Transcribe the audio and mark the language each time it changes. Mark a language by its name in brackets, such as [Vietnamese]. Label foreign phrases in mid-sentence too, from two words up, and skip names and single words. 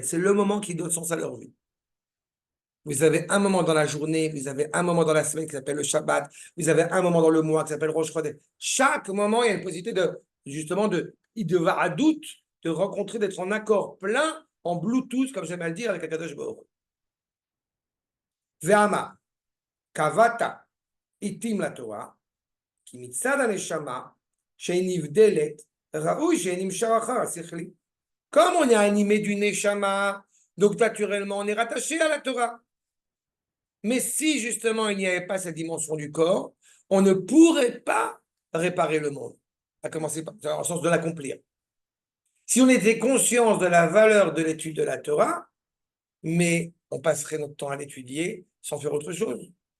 [French] C'est le moment qui donne sens à leur vie. Vous avez un moment dans la journée, vous avez un moment dans la semaine qui s'appelle le Shabbat, vous avez un moment dans le mois qui s'appelle Rosh Chodesh. Chaque moment, il y a une possibilité de va'adout, de rencontrer, d'être en accord plein, en Bluetooth, comme j'aime à le dire, avec [Hebrew] הקדוש ברוך הוא. ואמנם קבעת עתים לתורה כי מצד הנשמה שנבדלת ראוי שנמשך אחר השכלי. [French] Comme on est animé du neshama, donc naturellement, on est rattaché à la Torah. Mais si justement il n'y avait pas cette dimension du corps, on ne pourrait pas réparer le monde, à commencer par, dans le sens de l'accomplir. Si on était conscient de la valeur de l'étude de la Torah, mais on passerait notre temps à l'étudier sans faire autre chose.